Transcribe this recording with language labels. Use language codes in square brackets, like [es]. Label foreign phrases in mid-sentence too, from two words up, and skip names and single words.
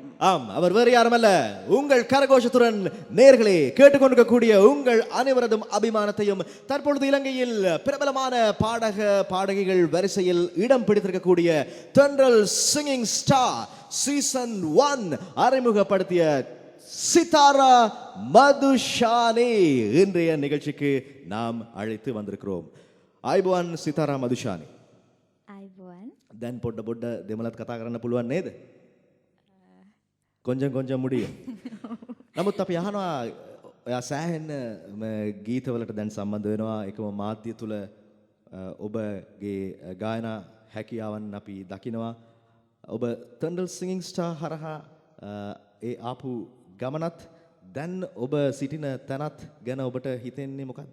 [ta] ஆம், அவர் வேறு யாருமல்ல, உங்கள் கரகோஷத்துடன் நேர்களே கேட்டுக்கொண்டிருக்கக்கூடிய உங்கள் அனைவரதும் அபிமானத்தையும் தற்பொழுது இலங்கையில் பிரபலமான பாடகிகள் வரிசையில் இடம் பிடித்திருக்கக்கூடிய தென்றல் சிங்கிங் ஸ்டார் சீசன் 1 அறிமுகப்படுத்திய சித்தாரா மதுஷானி இன்றைய நிகழ்ச்சிக்கு நாம் அழைத்து வந்திருக்கிறோம். [si] ආයිබෝවන් සිතාරා මදුෂානි. ආයිබෝවන්. දැන් පොඩ්ඩ දෙමළත් කතා කරන්න පුළුවන් නේද? [ta] கொஞ்சம் முடியும். [si] නමුත් අපි අහනවා ඔයා සෑහෙන ගීතවලට දැන් සම්බන්ධ වෙනවා. එකම මාධ්‍ය තුල ඔබගේ ගායනා හැකියාවන් අපි දකිනවා. ඔබ තෙන්ඩල් සිංගින් ස්ටාර් හරහා ඒ ආපු ගමනත් දැන් ඔබ සිටින තැනත් ගැන ඔබට හිතෙන්නේ මොකද්ද?